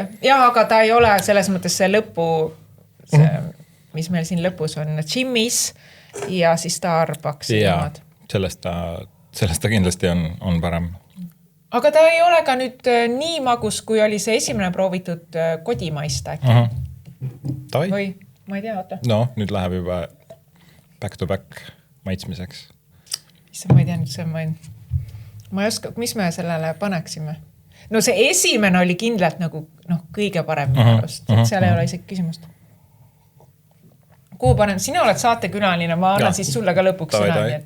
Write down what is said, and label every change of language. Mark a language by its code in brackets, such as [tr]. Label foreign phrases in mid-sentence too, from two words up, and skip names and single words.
[et] Jah, aga ta ei ole selles mõttes see lõpu, mis meil siin lõpus on, Jimmy's ja siis Starbucks. Jaa, sellest ta kindlasti on parem. Aga ta ei ole ka nüüd nii magus, kui oli see esimene proovitud kodimaista äkki. Tavai. Või... Ma ei tea, oota. No, nüüd läheb juba [en] back to back [et] maitsmiseks. Ma ei tea nüüd see, ma ei oska, mis me sellele paneksime? No see esimene oli kindlalt nagu kõige parem minu arust, et seal ei ole isegi küsimust. Kuhu panen? Sina oled saatekülaline, ma annan siis sulle ka lõpuks sõna.